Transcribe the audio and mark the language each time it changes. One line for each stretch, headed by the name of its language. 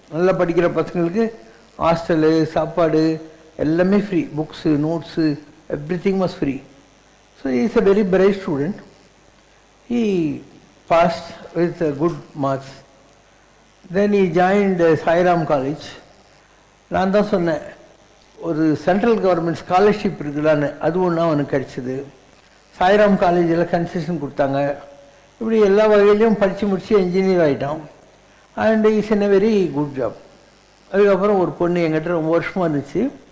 Tamil: நல்லா படிக்கிற பசங்களுக்கு ஹாஸ்டலு, சாப்பாடு எல்லாமே free.
English: Books, notes, everything was free. So he is a very bright student. He passed with good marks. Then he joined Sairam College.
Tamil: நான் தான் சொன்னேன், ஒரு சென்ட்ரல் கவர்மெண்ட் ஸ்காலர்ஷிப் இருக்குதான்னு, அது ஒன்றா அவனுக்கு கிடச்சிது. சாய்ராம் காலேஜில் கன்செஷன் கொடுத்தாங்க. இப்படி எல்லா வகையிலையும் படித்து முடித்து என்ஜினியர் ஆகிட்டான்.
English: And is in a very good job.
Tamil: அதுக்கப்புறம் ஒரு பொண்ணு எங்கிட்ட ரொம்ப வருஷமாக இருந்துச்சு.